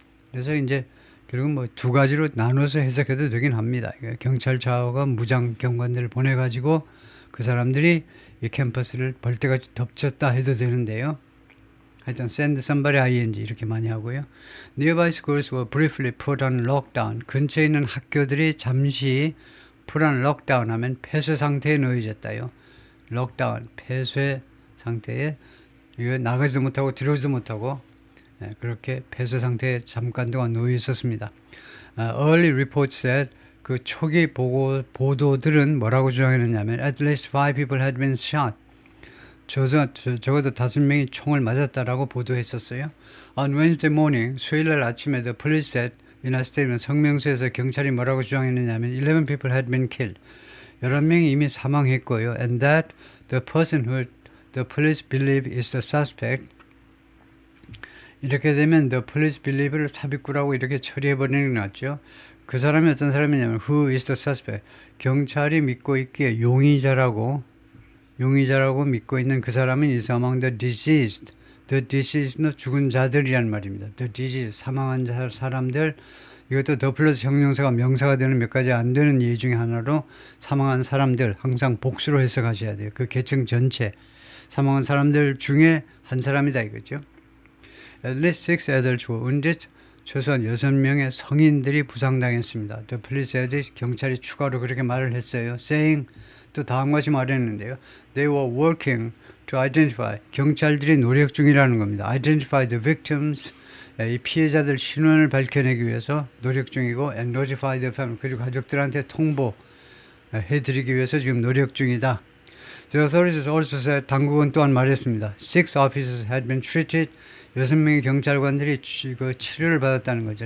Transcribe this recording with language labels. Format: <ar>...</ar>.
<ko>그래서 이제 결국은 뭐 두 가지로 나눠서 해석해도 되긴 합니다. 경찰차가 무장 경관들을 보내가지고 그 사람들이 이 캠퍼스를 벌떼같이 덮쳤다 해도 되는데요. 하여튼 send somebody ing 이렇게 많이 하고요.</ko> <en>Nearby schools were briefly put on lockdown.</en> <ko>근처에 있는 학교들이 잠시 put on lockdown 하면 폐쇄 상태에 놓여졌다요. lockdown, 폐쇄 상태에 이거 나가지도 못하고 들어오지도 못하고 그렇게 폐쇄 상태에 잠깐 동안 놓여 있었습니다.</ko> <en>Early reports said</en> <ko>그 초기 보도들은 뭐라고 주장했느냐면</ko> <en>at least 5 people had been shot.</en> <ko>적어도 5명이 총을 맞았다라고 보도했었어요.</ko> <en>On Wednesday morning,</en> <ko>수요일날 아침에</ko> <en>the police said in a statement,</en> <ko>성명서에서 경찰이 뭐라고 주장했느냐면</ko> <en>11 people had been killed.</en> <ko>11명이 이미 사망했고요.</ko> <en>And that the person who the police believe is the suspect.</en> <ko>이렇게 되면</ko> <en>the police believe</en> <ko>를 삽입구라고 이렇게 처리해버리는 게 낫죠. 그 사람이 어떤 사람이냐면</ko> <en>who is the suspect.</en> <ko>경찰이 믿고 있기에 용의자라고 믿고 있는 그 사람은</ko> <en>is among the deceased.</en> <ko>The deceased는 죽은 자들이란 말입니다. The deceased, 사망한 사람들. 이것도 더 플러스 형용사가 명사가 되는 몇 가지 안 되는 예의 중에 하나로 사망한 사람들 항상 복수로 해석하셔야 돼요. 그 계층 전체. 사망한 사람들 중에 한 사람이다 이거죠.</ko> <en>At least 6 adults were wounded.</en> <ko>최소한 6명의 성인들이 부상당했습니다.</ko> <en>The police said</en> <ko>경찰이 추가로 그렇게 말을 했어요. Saying 또 다음같이 말했는데요.</ko> <en>They were working to identify.</en> <ko>경찰들이 노력 중이라는 겁니다.</ko> <en>Identify the victims.</en> <ko>이 피해자들 신원을 밝혀내기 위해서 노력 중이고</ko> <en>and notify the family.</en> <ko>그리고 가족들한테 통보해드리기 위해서 지금 노력 중이다.</ko> <en>The authorities also said,</en> <ko>당국은 또한 말했습니다.</ko> <en>6 officers had been treated.</en> <ko>6명의 경찰관들이 치료를 받았다는 거죠.</ko>